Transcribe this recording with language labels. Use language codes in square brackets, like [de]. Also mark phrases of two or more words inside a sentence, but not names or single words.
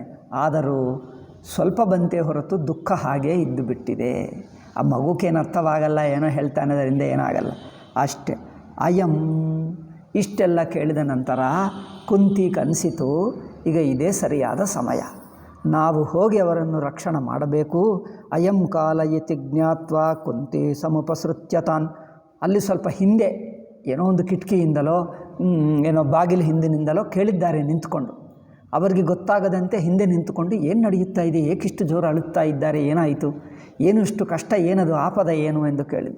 [kn] ಆದರೂ ಸ್ವಲ್ಪ ಬಂತೆ ಹೊರತು ದುಃಖ ಹಾಗೇ ಇದ್ದು ಬಿಟ್ಟಿದೆ. ಆ ಮಗುಕ್ಕೇನು ಅರ್ಥವಾಗಲ್ಲ, ಏನೋ ಹೇಳ್ತಾನೆ, ಅದರಿಂದ ಏನಾಗಲ್ಲ ಅಷ್ಟೆ. ಅಯಂ ಇಷ್ಟೆಲ್ಲ ಕೇಳಿದ ನಂತರ ಕುಂತಿಗೆ ಅನಿಸಿತು, ಈಗ ಇದೇ ಸರಿಯಾದ ಸಮಯ, ನಾವು ಹೋಗಿ ಅವರನ್ನು ರಕ್ಷಣೆ ಮಾಡಬೇಕು. [sa] ಅಯಂ ಕಾಲ ಇತಿ ಜ್ಞಾತ್ವಾ ಕುಂತಿ ಸಮುಪಸೃತ್ಯತಾನ್. [kn] ಅಲ್ಲಿ ಸ್ವಲ್ಪ ಹಿಂದೆ ಏನೋ ಒಂದು ಕಿಟಕಿಯಿಂದಲೋ ಏನೋ ಬಾಗಿಲು ಹಿಂದಿನಿಂದಲೋ ಕೇಳಿದ್ದಾರೆ ನಿಂತ್ಕೊಂಡು. ಅವರಿಗೆ ಗೊತ್ತಾಗದಂತೆ ಹಿಂದೆ ನಿಂತುಕೊಂಡು ಏನು ನಡೆಯುತ್ತಾ ಇದೆ, ಏಕಿಷ್ಟು ಜೋರು ಅಳುತ್ತಾ ಇದ್ದಾರೆ, ಏನಾಯಿತು, ಏನು ಇಷ್ಟು ಕಷ್ಟ, ಏನದು ಆಪದ ಏನು ಎಂದು ಕೇಳಿದ್ದ.